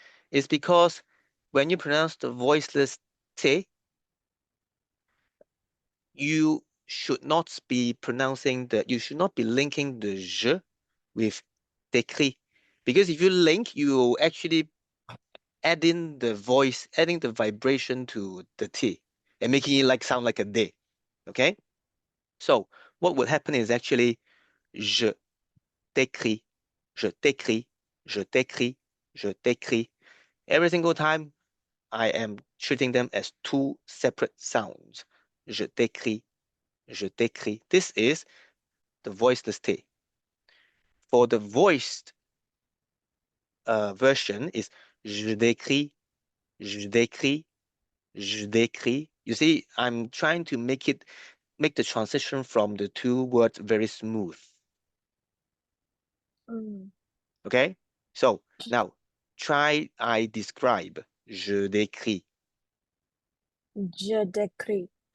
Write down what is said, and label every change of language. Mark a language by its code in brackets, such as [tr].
[en] It's because when you pronounce the voiceless T, you should not be you should not be linking the je with décrit. Because if you link, you actually adding the voice, adding the vibration to the T and making it sound like a D. Okay? So what would happen is actually [fr] je t'écris, je t'écris, je t'écris, je t'écris. [en] Every single time I am treating them as two separate sounds. [fr] Je t'écris, je t'écris. [en] This is the voiceless T. For the voiced version is [fr] je décris, je décris, je décris. [en] You see, I'm trying to make the transition from the two words very smooth. Okay? So now I describe. [fr] Je décris. Je décris.